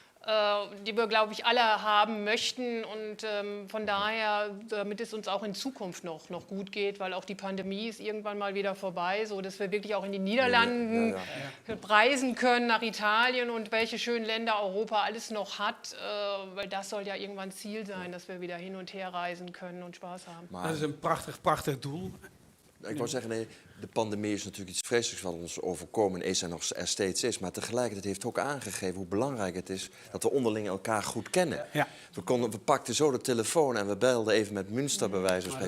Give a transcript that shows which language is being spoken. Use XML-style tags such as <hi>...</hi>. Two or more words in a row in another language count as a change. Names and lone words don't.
<de>die wir, glaube ich, alle haben möchten. Und von daher, damit es uns auch in Zukunft noch gut geht, weil auch die Pandemie ist irgendwann mal wieder vorbei, so dass wir wirklich auch in die Niederlanden reisen können, nach Italien und welche schönen Länder Europa alles noch hat, weil das soll ja irgendwann Ziel zijn, dass wir wieder hin und her reisen können und Spaß haben.</de> <nl>Dat is een prachtig doel. Ik wou zeggen, nee, de pandemie is natuurlijk iets vreselijks wat ons overkomen is en nog steeds is. Maar tegelijkertijd heeft het ook aangegeven hoe belangrijk het is dat we onderling elkaar goed kennen. Ja. We pakten zo de telefoon en we belden even met Münster bij wijze van spreken.</nl>